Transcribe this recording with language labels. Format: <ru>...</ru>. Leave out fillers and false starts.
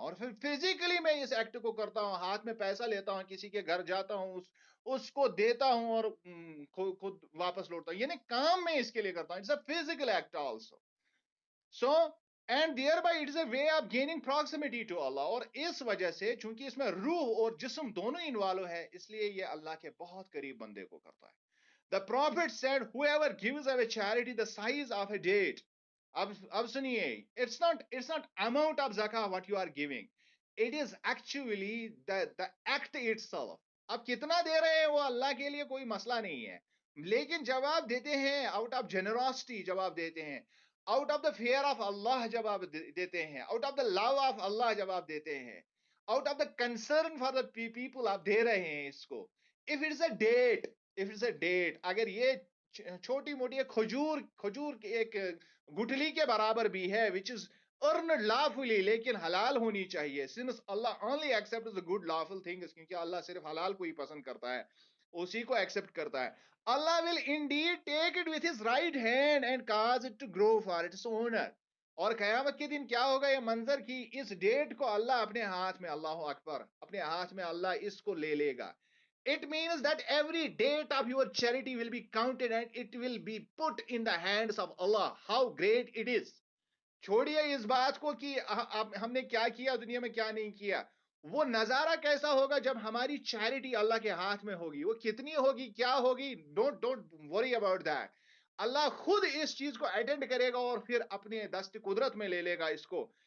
<ur>اور پھر فزیکلی میں اس ایکٹ کو کرتا ہوں, ہاتھ میں پیسہ لیتا ہوں, کسی کے گھر جاتا ہوں, اس کو دیتا ہوں اور خود واپس لوٹتا ہوں, یعنی کام میں اس کے لیے کرتا ہوں.</ur> <en>It's a physical act also. So and thereby it is a way of gaining proximity to Allah,</en> <ur>اور اس وجہ سے چونکہ اس میں روح اور جسم دونوں انوالو ہے, اس لیے یہ اللہ کے بہت قریب بندے کو کرتا ہے.</ur> <en>The prophet said, whoever gives away charity the size of a date.</en> <ur>اب سنیے,</ur> <en>it's not amount of zakah what you are giving. It is actually the act itself.</en> <ur>اب کتنا دے رہے ہیں وہ اللہ کے لیے کوئی مسئلہ نہیں ہے, لیکن جب آپ دیتے ہیں</ur> <en>out of generosity,</en> <ur>جب آپ دیتے ہیں</ur> <en>out of the fear of Allah,</en> <ur>جب آپ دیتے ہیں</ur> <en>out of the love of Allah,</en> <ur>جب آپ دیتے ہیں</ur> <en>out of the concern for the people,</en> <ur>آپ دے رہے ہیں اس کو.</ur> <en>if it's a date,</en> <ur>اگر یہ چھوٹی موٹی کھجور کی ایک گٹھلی کے برابر بھی ہے,</ur> <en>which is earned lawfully,</en> <ur>لیکن حلال ہونی چاہیے,</ur> <en>since Allah only accepts the good lawful things,</en> <ur>کیونکہ اللہ صرف حلال کو ہی پسند کرتا ہے, اسی کو ایکسپٹ کرتا ہے.</ur> <en>Allah will indeed take it with his right hand and cause it to grow for its owner.</en> <ur>اور قیامت کے دن کیا ہوگا یہ منظر کی اس ڈیٹ کو اللہ اپنے ہاتھ میں, اللہ اکبر, اپنے ہاتھ میں اللہ اس کو لے لے گا.</ur> <en>It means that every date of your charity will be counted and it will be put in the hands of Allah. How great it is.</en> <ur>چھوڑیے اس بات کو کہ ہم نے کیا کیا دنیا میں کیا نہیں کیا, وہ نظارہ کیسا ہوگا جب ہماری چیریٹی اللہ کے ہاتھ میں ہوگی, وہ کتنی ہوگی, کیا ہوگی,</ur> <en>Don't worry about that.</en> <ur>اللہ خود اس چیز کو اٹینڈ کرے گا اور پھر اپنے دست قدرت میں لے لے گا اس کو.</ur>